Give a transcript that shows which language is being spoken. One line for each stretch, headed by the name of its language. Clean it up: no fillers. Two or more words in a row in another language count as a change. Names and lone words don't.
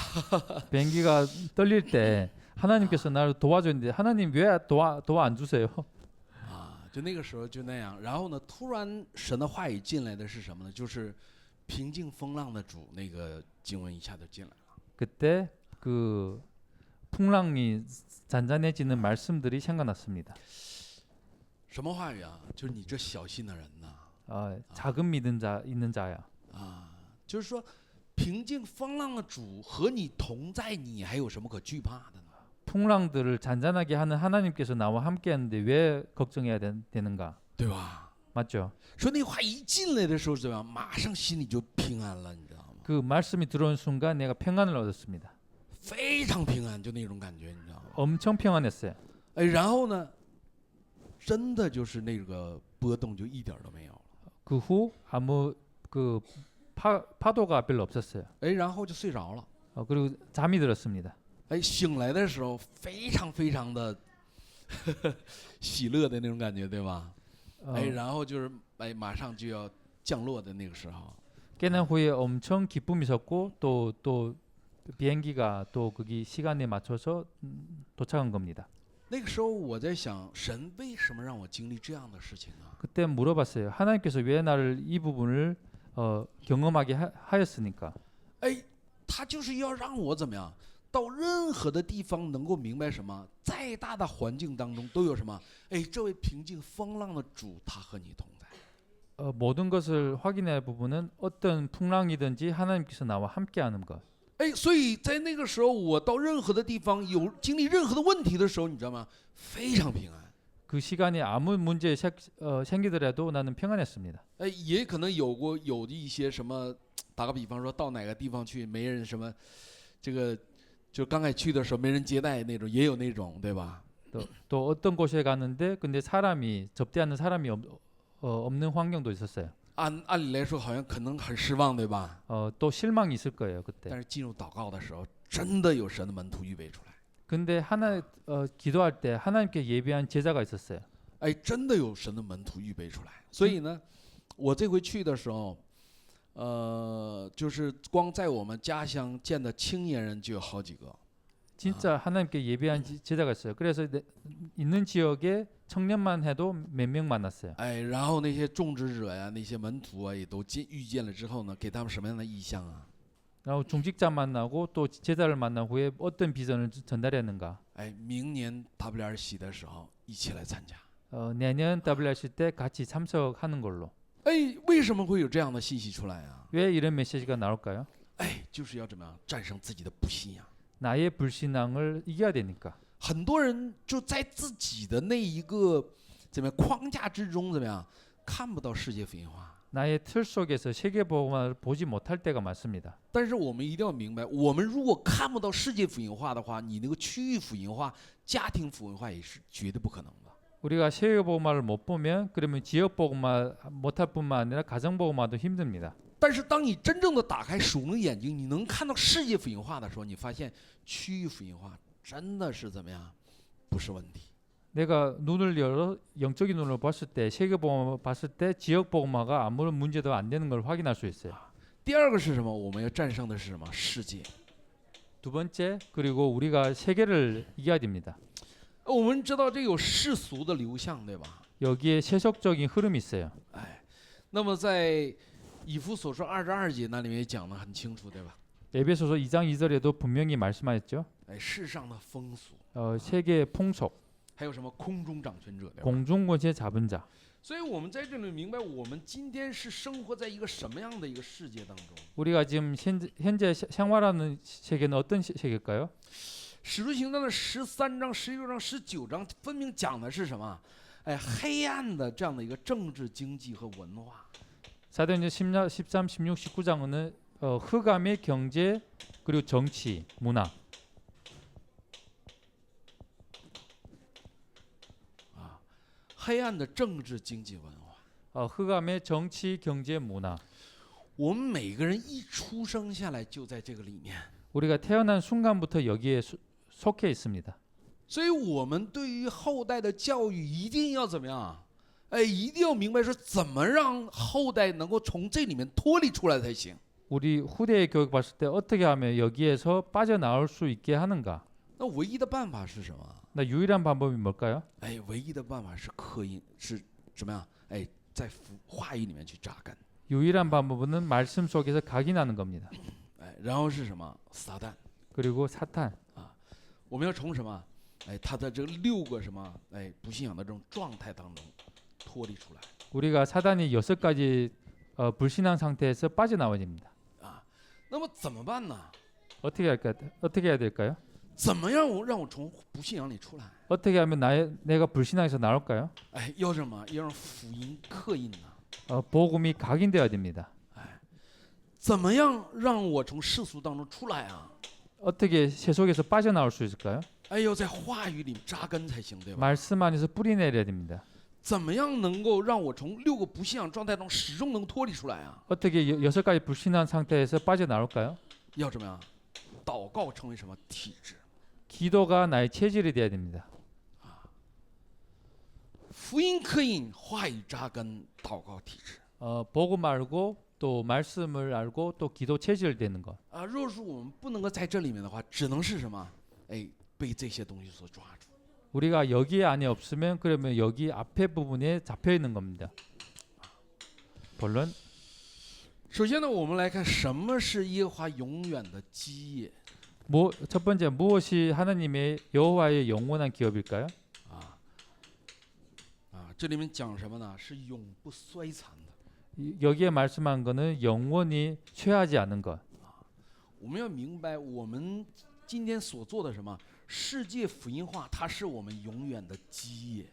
Korean: 비행기가 떨릴 때 하나님께서 나를 도와줬는데 하나님 왜 도와 안 주세요?
Chinese: 啊，就那个时候就那样。然后呢，突然神的话语进来的是什么呢？就是平静风浪的主，那个经文一下就进来了。
Korean: 그때 그 풍랑이 잔잔해지는 말씀들이 생각났습니다.
Chinese: 什么话语啊？就是你这小心的人呐，
Korean: 작은 믿음 자 있는 자야.
Chinese: 啊，就是说平静风浪的主和你同在，你还有什么可惧怕的呢？
Korean: 풍랑들을 잔잔하게 하는 하나님께서 나와 함께하는데 왜 걱정해야 되는가?
Chinese: 对吧？
Korean: 맞죠?
Chinese: 说那话一进来的时候怎么样？马上心里就平安了，你知道吗？
Korean: 그 말씀이 들어온 순간 내가 평안을 얻었습니다.
Chinese: 非常平安，就那种感觉，你知道吗？
Korean: 엄청 평안했어요.
Chinese: 哎，然后呢，真的就是那个波动就一点都没有了。
Korean: 그 후 아무 그 파도가 별로 없었어요.
Chinese: 哎，然后就睡着了。
Korean: 그리고 잠이 들었습니다.
Chinese: 哎，醒来的时候非常非常的喜乐的那种感觉，对吧？哎，然后就是哎，马上就要降落的那个时候。
Korean: 깨난 후에 엄청 기쁨이 섰고 또 비행기가 또 거기 시간에 맞춰서 도착한 겁니다.
Chinese: 那个时候我在想，神为什么让我经历这样的事情啊？
Korean: 그때 물어봤어요. 하나님께서 왜 나를 이 부분을 경험하게 하였으니까?
Chinese: 哎，他就是要让我怎么样，到任何的地方能够明白什么，再大的环境当中都有什么？哎，这位平静风浪的主，他和你同在。
Korean: 모든 것을 확인할 부분은 어떤 풍랑이든지 하나님께서 나와 함께하는 것.
Chinese: 哎，所以在那个时候，我到任何的地方有经历任何的问题的时候，你知道吗？非常平安。
Korean: 그 시간에 아무 문제 생기더라도 나는 평안했습니다.
Chinese: 哎，也可能有的一些什么，打个比方说到哪个地方去，没人什么，这个就刚开始去的时候没人接待那种，也有那种，对吧？
Korean: 또 어떤 곳에 갔는데 근데 사람이 접대하는 사람이 없는 환경도 있었어요.
Chinese: 按理来说，好像可能很失望，对吧？
Korean: 또 실망이 있을 거예요 그때.
Chinese: 但是进入祷告的时候，真的有神的门徒预备出来。
Korean: 근데 기도할 때 하나님께 예비한 제자가 있었어요.
Chinese: 哎，真的有神的门徒预备出来。所以呢，我这回去的时候，就是光在我们家乡见的青年人就有好几个。
Korean: 진짜 하나님께 예비한 제자가 있어요. 그래서 있는 지역에 청년만 해도 몇 명 만났어요.
Chinese: 哎，然后那些种植者呀，那些门徒啊，也都遇见了之后呢，给他们什么样的意向啊？
Korean: 然后 중직자 만나고 또 제자를 만난 후에 어떤 비전을 전달했는가?
Chinese: 哎，明年 WRC 的时候一起来参加。
Korean: 내년 WRC 때 같이 참석하는 걸로.
Chinese: 哎，为什么会有这样的信息出来啊？
Korean: 왜 이런 메시지가 나올까요?
Chinese: 哎，就是要怎么样战胜自己的不信仰。
Korean: 나의 불신앙을 이겨야 되니까.
Chinese: 很多人就在自己的那一个怎么样框架之中，怎么样看不到世界福音化。
Korean: 나의 틀 속에서 세계 복음화를 보지 못할 때가 많습니다.
Chinese: 但是我们一定要明白，我们如果看不到世界福音化的话，你那个区域福音化、家庭福音化也是绝对不可能的。
Korean: 우리가 세계 복음화를 못 보면 그러면 지역 복음화 못할 뿐만 아니라 가정 복음화도 힘듭니다.
Chinese: 但是当你真正的打开属灵眼睛，你能看到世界福音化的时候，你发现区域福音化真的是怎么样，不是问题。
Korean: 내가 눈을 열어 영적인 눈을 봤을 때 세계 복음화 봤을 때 지역 복음화가 아무런 문제도 안 되는 걸 확인할 수 있어요.
Chinese: 第二个是什么？我们要战胜的是什么？世界。
Korean: 두 번째 그리고 우리가 세계를 이겨야 됩니다.
Chinese: 我们知道这有世俗的流向，对吧？
Korean: 여기에 세속적인 흐름이 있어요.
Chinese: 哎，那么在以弗所说22节那里面也讲得很清楚，对吧？
Korean: 에베소서 2장 2절에도 분명히 말씀하였죠.
Chinese: 哎，世上的风俗，
Korean: 세계의 풍속,
Chinese: 还有什么空中掌权者，对吧？
Korean: 공중권세 잡은 자.
Chinese: 所以我们在这里明白，我们今天是生活在一个什么样的一个世界当中。
Korean: 우리가 지금 현재 생활하는 세계는 어떤 세계일까요?
Chinese: 使徒行传的13章、16章、19章分明讲的是什么？哎，黑暗的这样的一个政治、经济和文化。
Korean: 사도행전 13, 16, 19장은 흑암의 경제 그리고 정치, 문화.
Chinese: 黑黑暗的政治经济文化。
Korean: 흑암의 정치, 경제, 문화.
Chinese: 我们每个人一出生下来就在这个里面，
Korean: 우리가 태어난 순간부터 여기에 속해 있습니다.
Chinese: 所以我们对于后代的教育一定要怎么样？哎，一定要明白说怎么让后代能够从这里面脱离出来才行。
Korean: 우리 후대의 교육 봤을 때 어떻게 하면 여기에서 빠져나올 수 있게 하는가?
Chinese: 那唯一的办法是什么？
Korean: 나 유일한 방법이 뭘까요?
Chinese: 哎，唯一的办法是刻印，是怎么样？哎，在话语里面去扎根。
Korean: 유일한 방법은 말씀 속에서 각인하는 겁니다.
Chinese: 哎，然后是什么？撒旦。
Korean: 그리고 사탄.
Chinese: 我们要从什么？哎，他的这6个什么？哎，不信仰的这种状態当中脱离出来。
Korean: 우리가 사단이 6가지 불신앙 상태에서 빠져나와야 됩니다.
Chinese: 那么怎么办呢？
Korean: 어떻게 해야 될까요?
Chinese: 怎么样让我从不信仰里出来？
Korean: 어떻게 하면 내가 불신앙에서 나올까요?
Chinese: 哎，要什么？要让福音刻印呢？
Korean: 복음이 각인되어야 됩니다.
Chinese: 怎么样让我从世俗当中出来啊？
Korean: 어떻게 세속에서 빠져나올 수 있을까요?
Chinese: 哎，要在话语里扎根才行，对吧？
Korean: 말씀 안에서 뿌리 내려야 됩니다.
Chinese: 怎么样能够让我从6个不信仰状态中始终能脱离出来啊？
Korean: 어떻게 6가지 불신앙 상태에서 빠져나올까요?
Chinese: 要怎么样？祷告成为什么体质？
Korean: 기도가 나의 체질이 되어야 됩니다.
Chinese: 福音刻印，话语扎根，祷告体质。
Korean: 복음 알고 또 말씀을 알고 또 기도 체질 되는 것.
Chinese: 啊，若是我们不能够在这里面的话，只能是什么？哎，被这些东西所抓住。
Korean: 우리가 여기 안에 없으면 그러면 여기 앞에 부분에 잡혀 있는 겁니다. 본론
Chinese: 首先呢，我们来看什么是耶和华永远的基业。
Korean: 첫 번째 무엇이 하나님의 여호와의 영원한 기업일까요?
Chinese: 这里面讲什么呢？是永不衰残的。
Korean: 여기에 말씀한 거는 영원히 쇠하지 않은 것.
Chinese: 我们要明白，我们今天所做的什么世界福音化，它是我们永远的基业。